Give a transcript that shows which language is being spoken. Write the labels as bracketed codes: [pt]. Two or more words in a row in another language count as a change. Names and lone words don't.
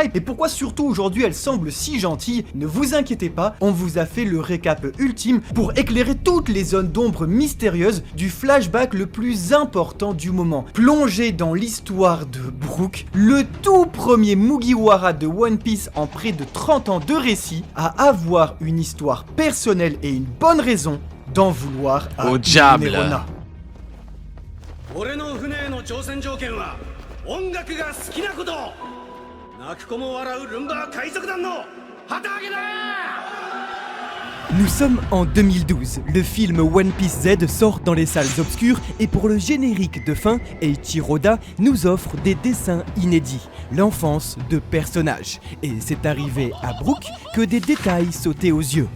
[fr] Et pourquoi surtout aujourd'hui elle semble si gentille? Ne vous inquiétez pas, on vous a fait le récap ultime pour éclairer toutes les zones d'ombre mystérieuses du flashback le plus important du moment. Plongé dans l'histoire de Brook, le tout premier Mugiwara de One Piece en près de 30 ans de récit, à avoir une histoire personnelle et une bonne raison d'en vouloir à Au diable. Nerona. [ja] 俺の船への挑戦条件は音楽が好きなこと泣く子も笑うルンバー海賊団の旗揚げだ [fr] Nous sommes en 2012, le film One Piece Z sort dans les salles obscures et pour le générique de fin, Eiichiro Oda nous offre des dessins inédits, l'enfance de personnages. Et c'est arrivé à Brook que des détails sautaient aux yeux.